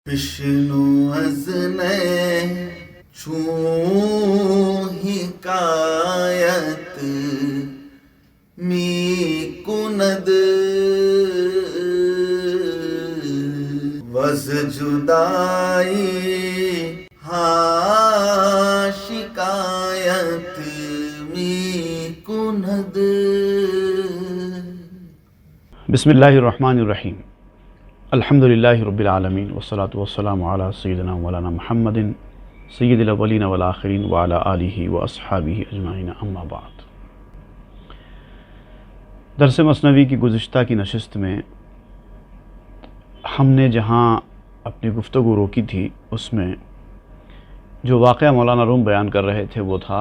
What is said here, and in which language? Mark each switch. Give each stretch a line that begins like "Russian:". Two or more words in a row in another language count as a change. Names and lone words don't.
Persian: بشنو از چون حکایت می کند وز جدائی ها شکایت می کند.
Arabic: بسم اللہ الرحمن الرحیم. الحمد للہ رب العالمین والصلاة والسلام علی سیدنا مولانا محمد سید الاولین والآخرین وعلی آلہ واصحابہ اجمعین، اما بعد.
Urdu: درس مثنوی کی گزشتہ کی نشست میں ہم نے جہاں اپنی گفتگو روکی تھی اس میں جو واقعہ مولانا روم بیان کر رہے تھے وہ تھا